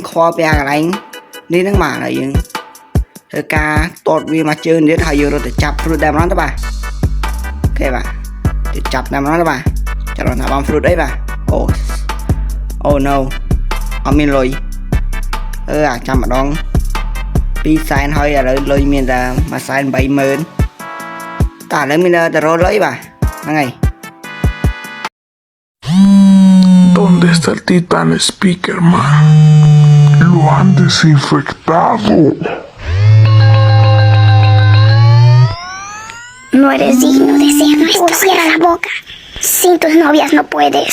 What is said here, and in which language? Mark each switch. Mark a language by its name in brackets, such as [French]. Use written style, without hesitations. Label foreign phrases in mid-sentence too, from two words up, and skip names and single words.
[Khmer] ខ្វល់ពីអាកន្លែងនេះហ្នឹងបាទហើយយើងធ្វើការតតវាមកជើងទៀតហើយយើងរត់ទៅចាប់ fruit តែម្ដងទៅបាទអូខេបាទទៅចាប់តែម្ដងទៅបាទចាំរត់ថាបង fruit អីបាទអូ no អត់មានលុយអាចចាំម្ដង2សែនហើយឥឡូវលុយមានតែ180,000តែឥឡូវមានតែរលុយបាទហ្នឹងហើយ [Spanish] ¿Dónde está el Titan Speaker, man? Lo han desinfectado. No eres digno de ser nuestro. Cierra la boca. Sin tus novias no puedes.